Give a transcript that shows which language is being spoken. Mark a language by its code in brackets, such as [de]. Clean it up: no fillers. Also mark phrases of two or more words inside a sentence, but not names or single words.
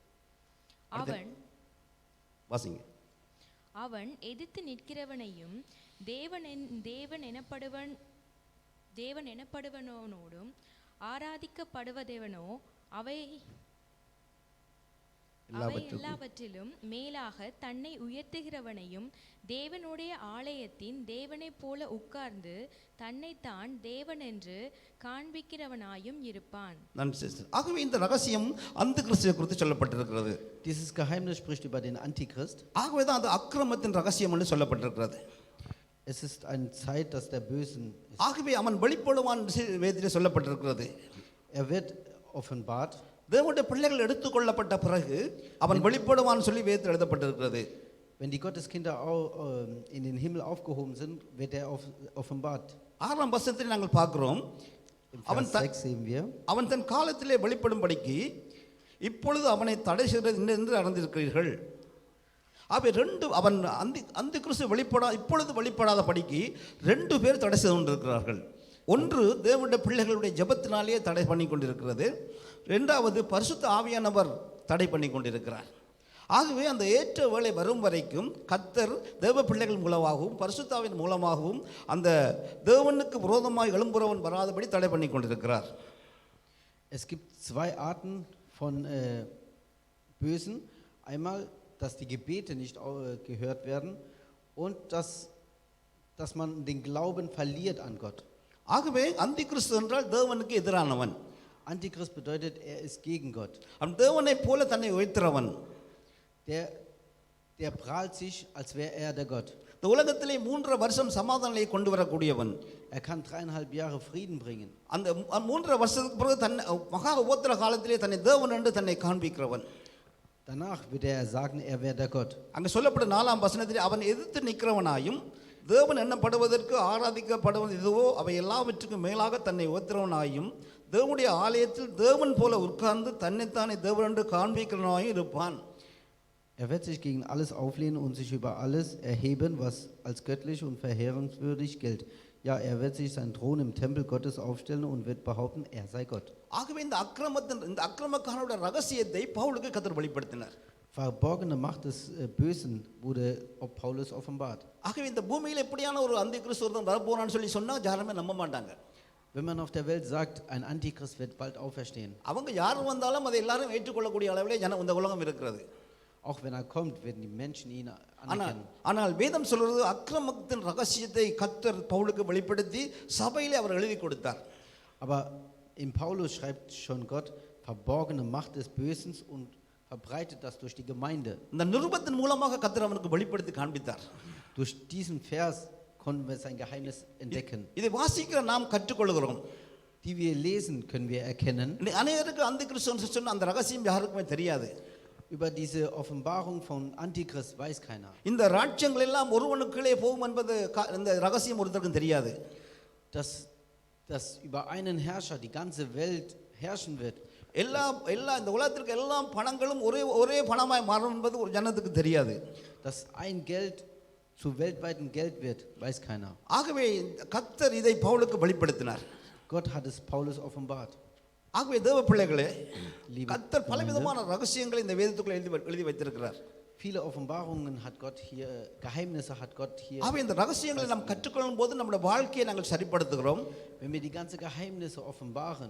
[ta] அவன் எதிர்த்து நிற்கிறவனையும் தேவன் எனப்படுவனோடும் ஆராதிக்கப்படுவதேவனோ அவை எல்லாவற்றிலும் மேலாக தன்னை உயர்த்துகிறவனையும் தேவனுடைய ஆலயத்தின் தேவனைப் போல உட்கார்ந்து தன்னைத்தான் தேவன் என்று காண்பிக்கிறவனாயும் இருப்பான். ஆகவே இந்த ரகசியம் அந்த கிறிஸ்துவை குறித்து சொல்லப்பட்டிருக்கிறது. [de] Dieses Geheimnis spricht über den Antichrist. [ta] ஆகவே தான் அது அக்கிரமத்தின் ரகசியம் என்று சொல்லப்பட்டிருக்கிறது. [de] Es ist eine Zeit, dass der Bösen ist. [ta] ஆகவே அவன் வெளிப்படுவான் வேதத்திலே சொல்லப்பட்டிருக்கிறது. [de] Er wird offenbart. [ta] தேவனுடைய பிள்ளைகள் எடுத்துக்கொள்ளப்பட்ட பிறகு அவன் வெளிப்படுவான் சொல்லி வேதத்தில் எழுதப்பட்டிருக்கிறது. [de] Wenn die Gotteskinder in den Himmel aufgehoben sind, wird er offenbart. [ta] 6ஆம் வசனத்தில் நாங்கள் பார்க்கிறோம், அவன் தன் காலத்திலே வெளிப்படும்படிக்கு இப்பொழுது அவனை தடை செய்கிறது என்று அறிந்திருக்கிறீர்கள். அவன் அந்த கிறிஸ்து இப்பொழுது வெளிப்படாத படிக்கு 2 பேர் தடை செய்து கொண்டிருக்கிறார்கள். ஒன்று தேவனுடைய பிள்ளைகளுடைய ஜெபத்தினாலேயே தடை பண்ணி கொண்டிருக்கிறது. 2வது பரிசுத்த ஆவியானவர் தடை பண்ணி கொண்டிருக்கிறார். ஆகவே அந்த ஏற்ற வேளை வரும் வரைக்கும் கர்த்தர் தேவ பிள்ளைகள் மூலமாகவும் பரிசுத்தாவின் மூலமாகவும் அந்த தேவனுக்கு விரோதமாக எழும்புறவன் வராதபடி தடை பண்ணி கொண்டிருக்கிறார். [de] Es gibt 2 Arten von Bösen. Einmal, dass die Gebete nicht gehört werden und dass man den Glauben verliert an Gott. [ta] ஆகவே அந்தி கிறிஸ்து என்றால் தேவனுக்கு எதிரானவன். [de] Antichrist bedeutet, er ist gegen Gott. [ta] அவன் தேவனை போல தன்னை உயர்த்துறவன். [de] Der der prahlt sich, als wäre er der Gott. [ta] இந்த உலகத்திலே 3 வருஷம் சமாதானத்தை கொண்டு வரக்கூடியவன். [de] Er kann 3,5 Jahre Frieden bringen. [ta] அந்த 3 வருஷத்துக்கு பிறகு தன்னை மகா உபத்திர காலத்திலே தன்னை தேவன் என்று தன்னை காண்பிக்கிறவன். [de] Danach wird er sagen, er wäre der Gott. [ta] அங்கே சொல்லப்பட்ட 4ஆம் வசனத்திலே அவன் எதிர்த்து நிற்கிறவனாயும் தேவன் எண்ணப்படுவதற்கு ஆராதிக்கப்படுவது எதுவோ அவை எல்லாவற்றுக்கும் மேலாக தன்னை உயர்த்துறவனாயும் தேவனுடைய ஆலயத்தில் தேவன் போல உட்கார்ந்து தன்னைத்தானே தேவன் என்று காண்பிக்கிறவனாயும் இருப்பான். [de] Er wird sich gegen alles auflehnen und sich über alles erheben, was als göttlich und verheerungswürdig gilt. Ja, er wird sich seinen Thron im Tempel Gottes aufstellen und wird behaupten, er sei Gott. [ta] ஆகவே இந்த அக்கிரமக்காரனுடைய ரகசியத்தை பவுலுக்கு கர்த்தர் வெளிப்படுத்தினார். [de] Verborgene Macht des Bösen wurde Paulus offenbart. [ta] ஆகவே இந்த பூமியில் எப்படியான ஒரு அந்தி கிறிஸ்துவன் வரப்போறான்னு சொல்லி சொன்னா யாருமே நம்ப மாட்டாங்க. [de] Wenn man auf der Welt sagt, ein Antichrist wird bald auferstehen, [ta] அவங்க யார் வந்தாலும் அதை எல்லாரும் ஏற்றுக்கொள்ளக்கூடிய அளவிலே இந்த உலகம் இருக்கிறது. [de] auch wenn er kommt, werden die Menschen ihn anerkennen. [ta] ஆனால் வேதம் சொல்றது அக்கிரமத்தின் ரகசியத்தை கர்த்தர் பவுலுக்கு வெளிப்படுத்தி சபையிலே அவர் எழுதி கொடுத்தார். [de] Aber in Paulus schreibt schon Gott verborgene Macht des Bösen und verbreitet das durch die Gemeinde. [ta] இந்த நிருபத்தின் மூலமாக கர்த்தர் அவனுக்கு வெளிப்படுத்தி காண்பித்தார். [de] Durch diesen Vers konnten wir sein Geheimnis entdecken. [ta] இதை வாசிக்கிற நாம் கற்றுக்கொள்கிறோம். [de] Die wir lesen, können wir erkennen. [ta] அநேகருக்கு அந்தி கிறிஸ்துவன் சொன்ன அந்த ரகசியம் யாருக்குமே தெரியாது. [de] Über diese Offenbarung von Antichrist weiß keiner. [ta] இந்த ராஜ்யங்கள் எல்லாம் ஒருவனுக்குள்ளே போகும் என்பது இந்த ரகசியம் ஒருத்தருக்கும் தெரியாது. [de] Dass über einen Herrscher die ganze Welt herrschen wird. [ta] எல்லா இந்த உலகத்திற்கு எல்லா பணங்களும் ஒரே பணமாய் மாறும் என்பது ஒரு ஜனத்துக்கு தெரியாது. [de] Dass ein Geld zu weltweiten Geld wird, weiß keiner. [ta] ஆகவே கர்த்தர் இதை பவுலுக்கு வெளிப்படுத்தினார். [de] Gott hat es Paulus offenbart. [ta] ஆகவே தேவ பிள்ளைகளே, கர்த்தர் பலவிதமான ரகசியங்களை இந்த வேதத்துக்குள்ள எழுதி வைத்திருக்கிறார். [de] Viele Offenbarungen hat Gott hier, Geheimnisse hat Gott hier. [ta] ஆகவே இந்த ரகசியங்களை நாம் கற்றுக்கொள்ளும் போது நம்முடைய வாழ்க்கையை நாங்கள் சரிப்படுத்துகிறோம். [de] Wenn wir die ganze Geheimnisse offenbaren,